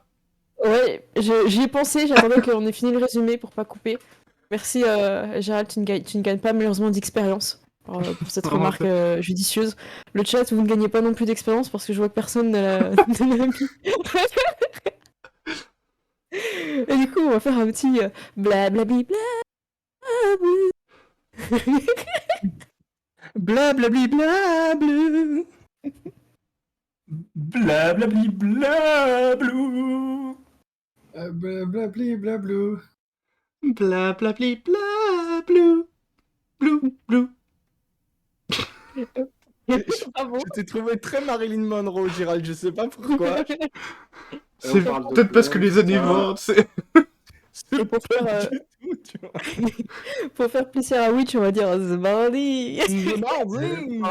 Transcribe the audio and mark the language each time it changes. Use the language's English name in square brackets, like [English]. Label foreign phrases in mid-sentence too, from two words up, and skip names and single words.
[French] Ouais, j'y ai pensé, j'attendais qu'on ait fini le résumé pour pas couper. Merci Gérald, tu ne gagnes pas malheureusement d'expérience pour cette remarque judicieuse. Le chat, vous ne gagnez pas non plus d'expérience parce que je vois que personne ne l'a mis. Et du coup, on va faire un petit blablabli Blablabli blablu. Blablabli blablou. Blablabli blablou. Blablabli blablou. Blou, blou. Je t'ai trouvé très Marilyn Monroe, Gérald, je sais pas pourquoi. C'est peut-être parce que les années 20, c'est... Et pour faire plaisir à Witch, on va dire The Body.